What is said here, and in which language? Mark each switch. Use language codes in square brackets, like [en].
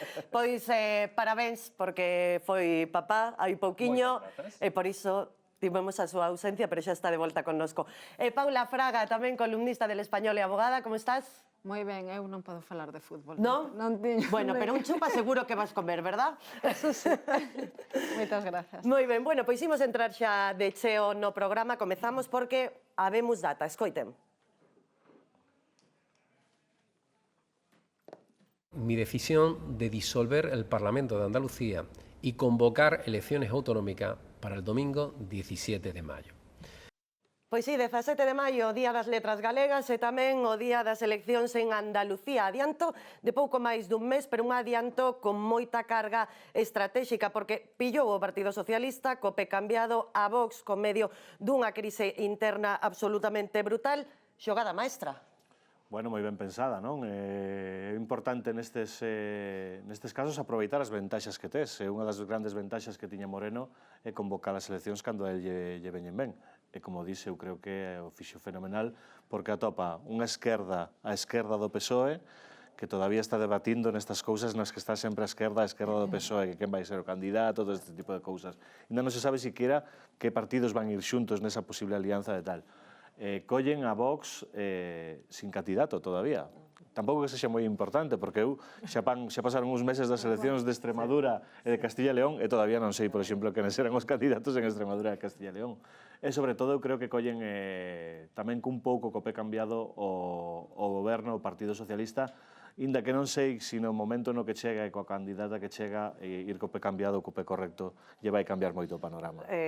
[gl] Pois parabéns, porque foi papá hai pouquiño, e por iso tivemos a súa ausencia, pero xa está de volta connosco. Paula Fraga, tamén columnista del Español e abogada, como estás? Moi ben, eu non podo falar de fútbol. Non? Non tiño. Bueno, pero un chupa seguro que vas comer, verdad? Eso sí. Moitas grazas. Moi ben, bueno, pois imos entrar xa de cheo no programa, comezamos porque habemos data, escoiten. [es] Mi decisión de disolver el Parlamento de Andalucía y convocar elecciones autonómicas para el domingo 17 de mayo. [gl] Pois sí, 17 de maio, o Día das Letras Galegas e tamén o Día das Eleccións en Andalucía. Adianto de pouco máis dun mes, pero un adianto con moita carga estratégica, porque pillou o Partido Socialista co pé cambiado a Vox con medio dunha crise interna absolutamente brutal. Xogada maestra. Bueno, moi ben pensada, non? É importante nestes casos aproveitar as ventaxas que tes. Unha das grandes ventaxas que tiña Moreno é convocar as eleccións cando a el lle veñen ben. E como dise, eu creo que o fixo fenomenal porque atopa unha esquerda a esquerda do PSOE que todavía está debatindo nestas cousas nas que está sempre a esquerda do PSOE, que quen vai ser o candidato, todo este tipo de cousas. Ainda non se sabe siquiera que partidos van ir xuntos nesa posible alianza de tal. Collen a Vox sin candidato todavía. Tampouco que sexa moi importante, porque eu xa pasaron uns meses das eleccións de Extremadura e de Castilla e León e todavía non sei, por exemplo, quen eran os candidatos en Extremadura e Castilla e León. E, sobre todo, eu creo que collen tamén cun pouco co pé cambiado o goberno, o Partido Socialista, inda que non sei se no momento no que chega e coa candidata que chega ir co pé cambiado, co pé correcto, lle vai cambiar moito o panorama.